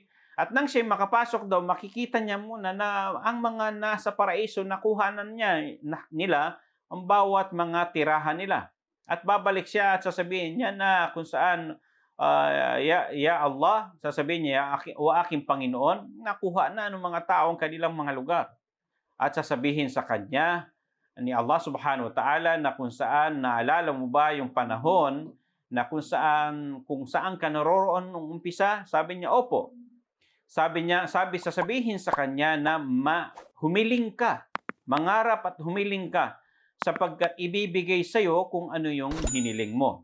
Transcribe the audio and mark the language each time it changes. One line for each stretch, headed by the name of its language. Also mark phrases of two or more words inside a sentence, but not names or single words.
Filipino: At nang siya makapasok daw, makikita niya muna na ang mga nasa paraiso, nakuhanan nila ang bawat mga tirahan nila. At babalik siya at sasabihin niya na kung saan,
Arabic: يا الله,
Filipino: sasabihin niya, o aking Panginoon, nakuha na ng mga taong kanilang mga lugar. At sasabihin sa kanya ni Allah
Arabic: سبحانه وتعالى
Filipino: na kung saan, naalala mo ba yung panahon na kung saan ka naroroon nung umpisa? Sabi niya, opo. Sasabihin sa kanya na humiling ka, mangarap at humiling ka, sapagkat ibibigay sa iyo kung ano yung hiniling mo.